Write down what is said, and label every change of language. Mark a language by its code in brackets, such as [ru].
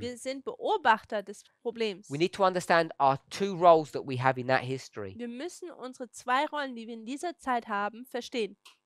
[de] Wir sind Beobachter des Problems. [en] We need to understand our two roles that we have in that history. [de] Wir müssen unsere zwei Rollen, die wir in dieser Zeit haben, verstehen.